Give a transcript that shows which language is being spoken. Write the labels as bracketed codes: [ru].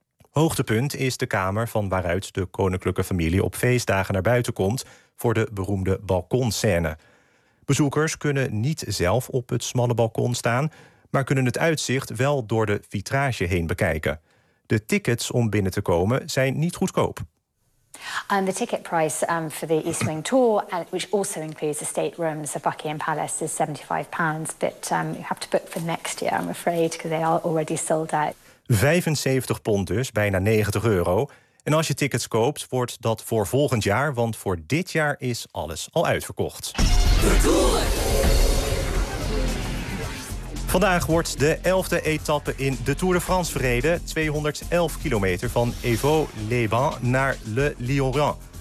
[nl] Hoogtepunt is de kamer van waaruit de koninklijke familie op feestdagen naar buiten komt voor de beroemde balkonscène. Bezoekers kunnen niet zelf op het smalle balkon staan, maar kunnen het uitzicht wel door de vitrage heen bekijken. De tickets om binnen te komen zijn niet goedkoop. [en] The ticket price for the East Wing tour, which also includes the state rooms of Buckingham Palace, is £75. But you have to book for next year, I'm afraid, because they are already sold out. [nl] £75 dus, bijna €90. En als je tickets koopt, wordt dat voor volgend jaar, want voor dit jaar is alles al uitverkocht. Vandaag wordt de 11e etappe in de Tour de France verreden. 211 kilometer van Évreux-les-Bains naar Le Lioran.